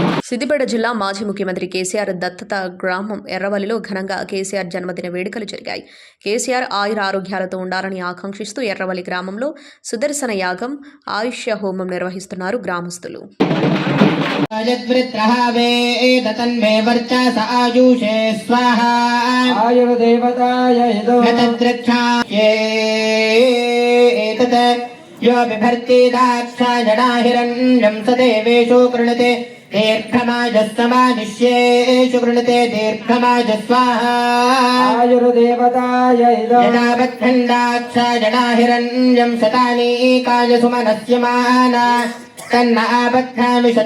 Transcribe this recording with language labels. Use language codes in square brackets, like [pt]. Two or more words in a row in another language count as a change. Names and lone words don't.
[te] సిద్దిపేట జిల్లా మాజీ ముఖ్యమంత్రి కేసీఆర్ దత్తత గ్రామం ఎర్రవల్లిలో ఘనంగా కేసీఆర్ జన్మదిన వేడుకలు జరిగాయి. కేసీఆర్ ఆయుర ఆరోగ్యాలతో ఉండాలని ఆకాంక్షిస్తూ ఎర్రవల్లి గ్రామంలో సుదర్శన యాగం, ఆయుష్య హోమం నిర్వహిస్తున్నారు గ్రామస్తులు. [sa] यो बिभर्ति दाक्षायणाहिरण्यं स देवेषु कृणुते दीर्घमाजस्समानिष्येषु कृणुते दीर्घमाजस्वाहा आयुर्देवताय यदा बद्धन्दाक्षायणाहिरण्यं शतानीकाय सुमनस्य माना तन्न आबध्नामि